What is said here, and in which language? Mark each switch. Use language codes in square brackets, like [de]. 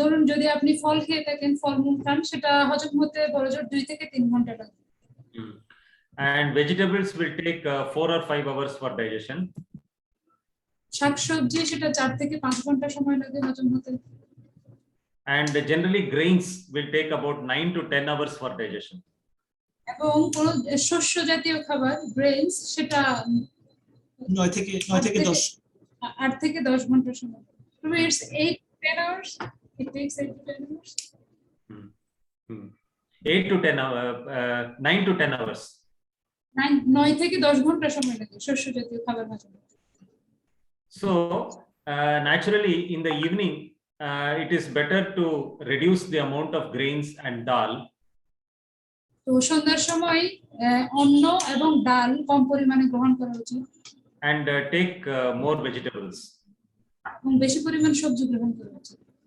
[bn] যদি আপনি ফল খেয়ে থাকেন ফলমূল খান সেটা হজম হতে বড়জোর 2 থেকে 3 ঘন্টা লাগে। [en] And vegetables will take 4 or 5 hours for digestion. [bn] শাকসবজি সেটা 4 থেকে 5 ঘন্টা সময় লাগে হজম হতে। [en] And generally grains will take about 9 to 10 hours for digestion. [bn] এবং কোন শস্য জাতীয় খাবার গ্রেইনস সেটা 9 থেকে 10 8 থেকে 10 ঘন্টা সময়। [en] So it's 8 to 10 hours. It takes 8 to 10 hours. 8 to 10 hours, 9 to 10 hours. [bn] 9 থেকে 10 ঘন্টা সময় লাগে শস্য জাতীয় খাবার হজম করতে। [en] So naturally in the evening it is better to reduce the amount of grains and dal [bn] তো সন্ধ্যার সময় অন্ন এবং ডাল কম পরিমাণে গ্রহণ করা উচিত [en] and take more vegetables. [bn] এবং বেশি পরিমাণ সবজি গ্রহণ করা উচিত